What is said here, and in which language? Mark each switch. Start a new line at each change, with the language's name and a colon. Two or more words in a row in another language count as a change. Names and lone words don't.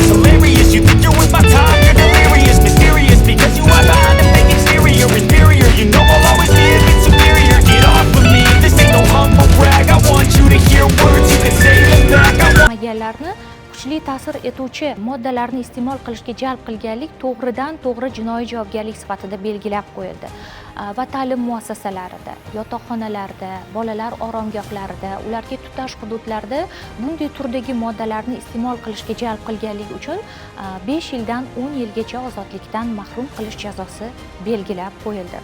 English: Hilarious, you think you're worth my time, you're delirious, mysterious, because you are behind a fake exterior. Inferior, you know I'll always be a bit superior. Get off of me, this ain't no humble brag. I want you to hear words, you can say them back. I want
Uzbek: kuchli ta'sir etuvchi moddalarni iste'mol qilishga jalb qilganlik to'g'ridan-to'g'ri jinoiy javobgarlik sifatida belgilab qo'yildi va ta'lim muassasalarida, yotoqxonalarda, bolalar oromgohlarida, ularga tutash hududlarda bunday turdagi moddalarni iste'mol qilishga jalb qilganlik uchun 5 yildan 10 yilgacha ozodlikdan mahrum qilish jazosi belgilab qo'yildi.